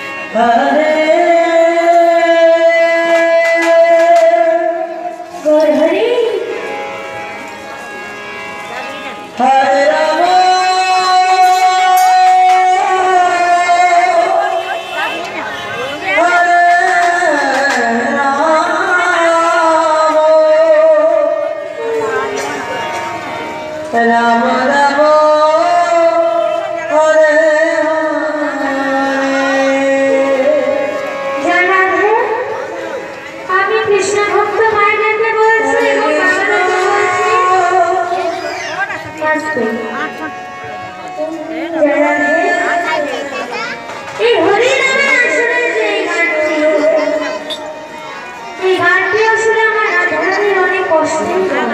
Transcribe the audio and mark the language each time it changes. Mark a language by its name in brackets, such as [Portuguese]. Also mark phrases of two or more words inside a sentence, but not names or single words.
[Sanskrit] हरे गौर हरि हरे राम राम राम हरे [Bangla] জানাবে আমি কৃষ্ণ ভক্ত মায়েদেরকে বলছি এবং বাবাদেরকে বলছি জানাবে এই হরি নামের আসলে যে এই গানটি আসলে আমার রাধারানীর অনেক কষ্টের গান।